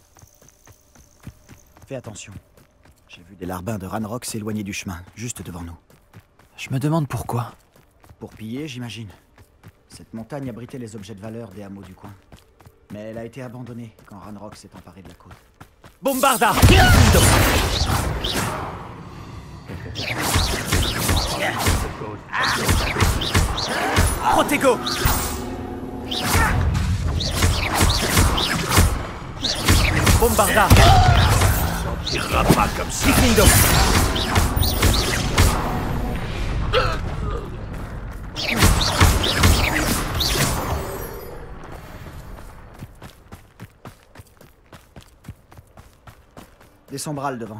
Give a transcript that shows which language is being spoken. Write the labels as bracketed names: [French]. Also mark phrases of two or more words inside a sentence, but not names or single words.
[French] Fais attention. J'ai vu des larbins de Ranrock s'éloigner du chemin, juste devant nous. Je me demande pourquoi. Pour piller, j'imagine. Cette montagne abritait les objets de valeur des hameaux du coin. Mais elle a été abandonnée quand Ranrock s'est emparé de la côte. [Latin] Bombarda! Protego! [French] Bombarda! On tirera pas comme ça. Liquindo! Des sombrales devant.